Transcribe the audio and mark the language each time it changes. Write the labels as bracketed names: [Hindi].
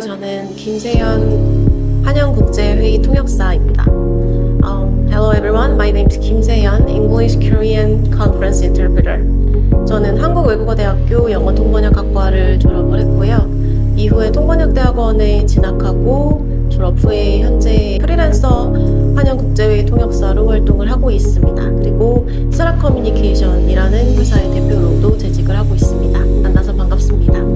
[Korean] 저는 김세연 한영국제회의 통역사입니다. [English] Hello everyone. My name is Kim Seyeon, English Korean Conference Interpreter. [Korean] 저는 한국외국어대학교 영어통번역학과를 졸업을 했고요. 이후에 통번역대학원에 진학하고 졸업 후에 현재 프리랜서 한영국제회의 통역사로 활동을 하고 있습니다. 그리고 스라 커뮤니케이션이라는 회사의 대표로도 재직을 하고 있습니다. 만나서 반갑습니다.